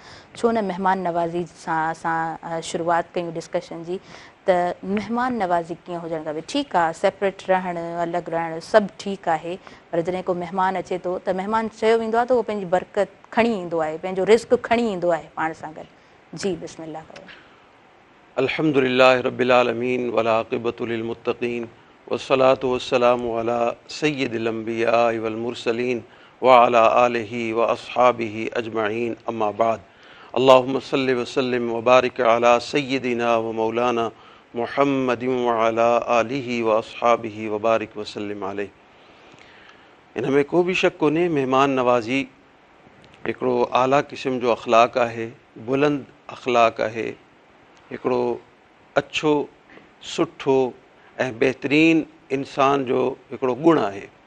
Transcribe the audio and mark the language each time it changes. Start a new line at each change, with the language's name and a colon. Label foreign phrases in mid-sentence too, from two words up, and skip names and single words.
Sindhi: छो न महिमान नवाज़ी सां असां शुरूआति कयूं डिस्कशन जी त महिमान नवाज़ी कीअं हुजणु खपे। ठीकु आहे, सेपरेट रहणु, अलॻि रहणु सभु ठीकु आहे, पर जॾहिं को महिमान अचे थो त महिमान चयो वेंदो आहे त उहो पंहिंजी बरकत खणी ईंदो आहे, पंहिंजो रिस्क खणी ईंदो आहे पाण सां गॾु। जी बिस्मिल्लाह।
Arabic: الحمد لله رب العالمين والعاقبة للمتقين والصلاة والسلام على سيد الأنبياء والمرسلين وعلى آله وأصحابه أجمعين أما بعد. اللهم صل وسلم وبارك على سيدنا ومولانا محمد وعلى آله وأصحابه وبارك وسلم عليه.
Sindhi: इन में को बि शक कोन्हे, मेहमान नवाज़ी हिकिड़ो आला क़िस्म जो अख़लाक़ आहे, बुलंद अख़लाक़ आहे, हिकिड़ो अच्छो सुठो ऐं बहितरीन इंसान जो हिकिड़ो गुण आहे।